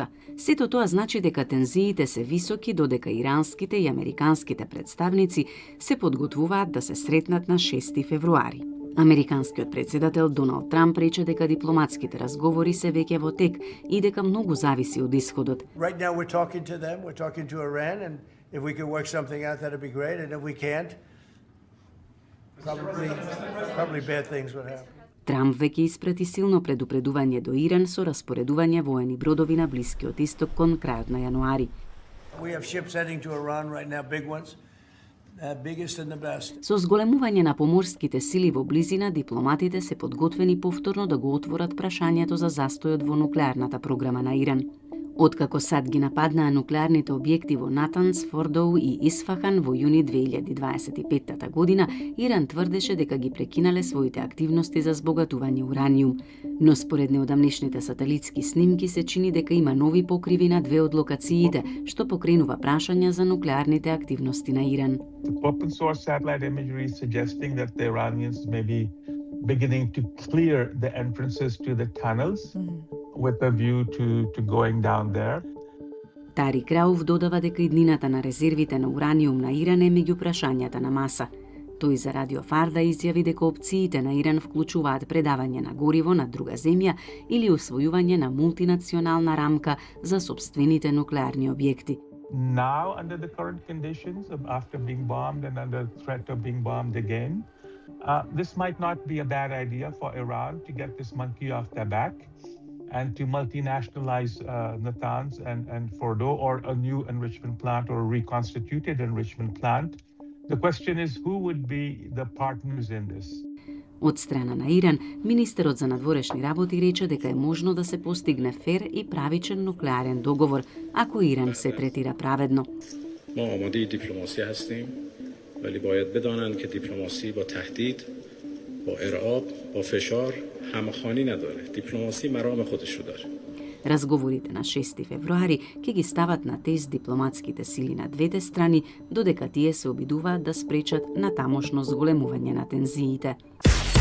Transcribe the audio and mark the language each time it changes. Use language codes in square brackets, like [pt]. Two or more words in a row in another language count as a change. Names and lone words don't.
[mk] Сето тоа значи дека тензиите се високи додека иранските и американските представници се подготвуваат да се сретнат на 6 февруари. Американскиот председател Доналд Трамп рече дека дипломатските разговори се веќе во тек и дека многу зависи од исходот. [en] Right now we're talking to them, we're talking to Iran, and if we can work something out that'd be great, and if we can't, probably bad things would happen. [mk] Трамп веќе испрати силно предупредување до Иран со распоредување воени бродови на Блискиот исток кон крајот на јануари. [en] We have ships heading to Iran right now, big ones. Biggest and the best. [mk] Со зголемување на поморските сили во близина, дипломатите се подготвени повторно да го отворат прашањето за застојот во нуклеарната програма на Иран. Откако САД ги нападнаа нуклеарните објекти во Натанс, Фордоу и Исфахан во јуни 2025 година, Иран тврдеше дека ги прекинале своите активности за збогатување ураниум. Но според неодамнешните сателитски снимки се чини дека има нови покриви на две од локациите, што покренува прашања за нуклеарните активности на Иран. [en] Open source satellite imagery is suggesting that the Iranians may be beginning to clear the entrances to the tunnels with a view to going down there. [mk] Тарик Рауф додава дека иднината на резервите на ураниум на Иран е меѓу прашањата на маса. Тој за Радио Фарда изјави дека опциите на Иран вклучуваат предавање на гориво на друга земја или усвојување на мултинационална рамка за сопствените нуклеарни објекти. [en] Now, under the current conditions, after being bombed and under threat of being bombed again, this might not be a bad idea for Iran to get this monkey off their back and to multinationalize Natanz and Fordo, or a new enrichment plant or a reconstituted enrichment plant. The question is who would be the partners in this? [mk] Од страна на Иран, министерот за надворешни работи рече дека е можно да се постигне фер и правичен нуклеарен договор, ако Иран се третира праведно. [fa] ما آماده دیپلماسی هستیم ولی باید بدانند که دیپلماسی با تهدید با ارعاب با فشار همخوانی نداره. دیپلماسی مرام خودش رو داره. [mk] Разговорите на 6 февруари ќе ги стават на тест дипломатските сили на двете страни, додека тие се обидуваат да спречат натамошно зголемување на тензиите.